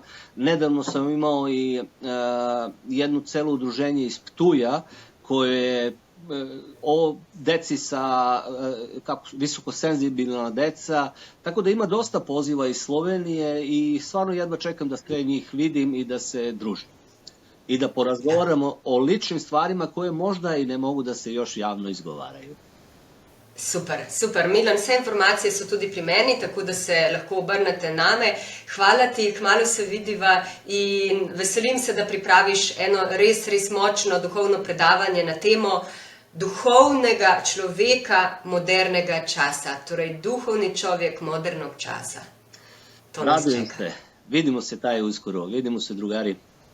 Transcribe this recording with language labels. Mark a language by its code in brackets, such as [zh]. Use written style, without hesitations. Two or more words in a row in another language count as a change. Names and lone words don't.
[sr] Nedavno sam imao i jedno celo udruženje iz Ptuja, koje je o deci sa visoko senzibilna deca, tako da ima dosta poziva iz Slovenije i stvarno jedva čekam da sve njih vidim i da se družim. I da porazgovaramo o ličnim stvarima koje možda i ne mogu da se još javno izgovaraju. [sl] Super. Milan, vse informacije so tudi pri meni, tako da se lahko obrnete name. Hvala ti, kmalu se vidiva in veselim se, da pripraviš eno res močno duhovno predavanje na temo duhovnega človeka modernega časa. Torej, duhovni človek modernog časa. [sr] Radujem se. Vidimo se taj uskoro. Vidimo se, drugari.